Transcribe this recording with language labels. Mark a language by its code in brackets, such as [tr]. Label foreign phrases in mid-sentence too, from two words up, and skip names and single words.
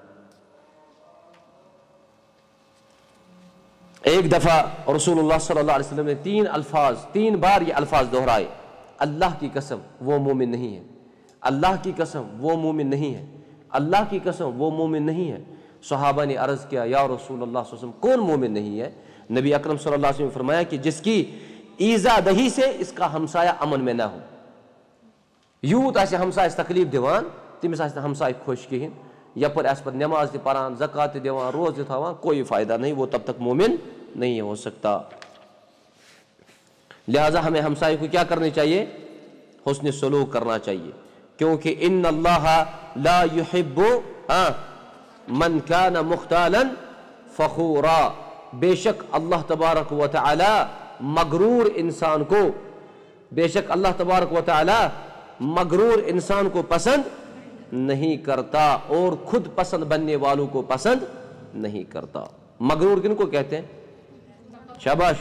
[ur] ایک دفعہ رسول اللہ [ar] صلی اللہ علیہ وسلم [ur] نے تین بار یہ الفاظ دہرائے، اللہ کی قسم وہ مومن نہیں ہے، اللہ کی قسم وہ مومن نہیں ہے، اللہ کی قسم وہ مومن نہیں ہے۔ صحابہ نے عرض کیا [ar] یا رسول اللہ صلی اللہ علیہ وسلم [ur] کون مومن نہیں ہے؟ نبی اکرم [ar] صلی اللہ علیہ وسلم [ur] نے فرمایا کہ جس کی ایزا دہی سے اس کا ہمسایہ امن میں نہ ہو. [ks] یوت آسہِ ہمسایس تکلیف دِوان تٔمِس آسہِ نہٕ ہمسایہِ خوش کِہیٖنۍ, یپٲرۍ آسہِ پتہٕ نٮ۪ماز تہِ پران, زکات تہِ دِوان, روزٕ تہِ تھاوان, [ur] کوئی فائدہ نہیں, وہ تب تک مومن نہیں ہو سکتا. لہٰذا ہمیں ہمسائے کو کیا کرنی چاہیے؟ حسن سلوک کرنا چاہیے, کیونکہ [ar] ان اللہ لا يحب من کان مختالا فخورا, [ur] بے شک [ar] اللہ تبارک و تعالی [ur] مغرور انسان کو, بے شک [ar] اللہ تبارک و تعالی [ur] مغرور انسان کو پسند نہیں کرتا اور خود پسند بننے والوں کو پسند نہیں کرتا. مغرور کن کو کہتے ہیں؟ شاباش.